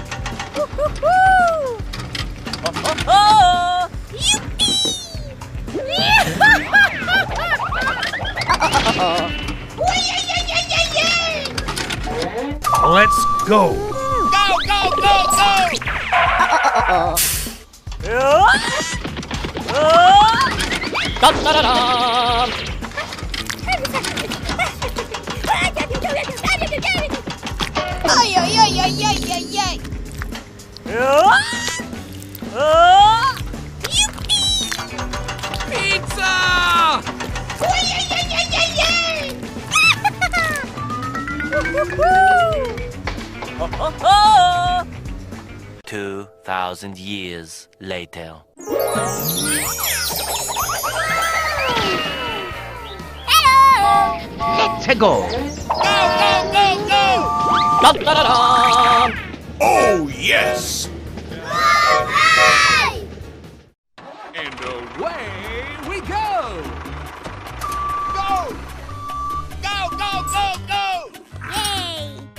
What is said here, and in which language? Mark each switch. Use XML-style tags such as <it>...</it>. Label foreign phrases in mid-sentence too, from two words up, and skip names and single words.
<en>Let's go. Go, go, go, go! Da-da-da-dam. Ay, ay, ay, ay, ay, ay, ay. Pizza! Ay, ay, ay, ay, ay, ay. 2,000 years later. Hello! Let's go. Go, go, go, go! Da-da-da-dam. Oh, yes. Alright! And away we go. Go! Go, go, go, go! Yay!</en>